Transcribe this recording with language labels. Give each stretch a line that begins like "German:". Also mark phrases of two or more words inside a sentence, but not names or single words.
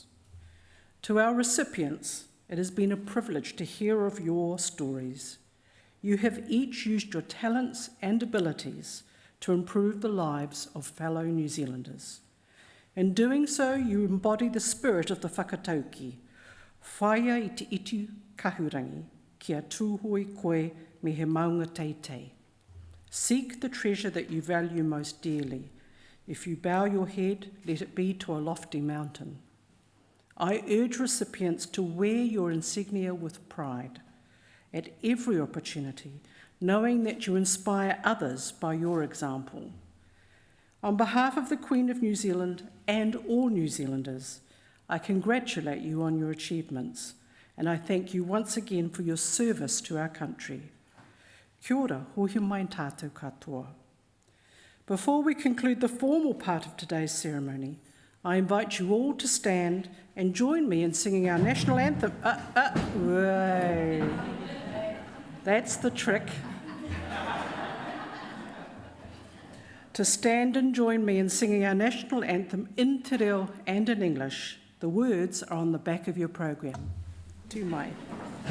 English: To our recipients, it has been a privilege to hear of your stories. You have each used your talents and abilities to improve the lives of fellow New Zealanders. In doing so, you embody the spirit of the whakatauki,
Māori: Whaia I te itu kahurangi kia tūhoi koe me he maunga teitei.
English: Seek the treasure that you value most dearly. If you bow your head, let it be to a lofty mountain. I urge recipients to wear your insignia with pride at every opportunity, knowing that you inspire others by your example. On behalf of the Queen of New Zealand and all New Zealanders, I congratulate you on your achievements, and I thank you once again for your service to our country.
Māori: Kia ora, hohi mai tātou katoa.
English: Before we conclude the formal part of today's ceremony, I invite you all to stand and join me in singing our national anthem. That's the trick. To stand and join me in singing our national anthem in te reo and in English. The words are on the back of your program.
Māori: Tu mai.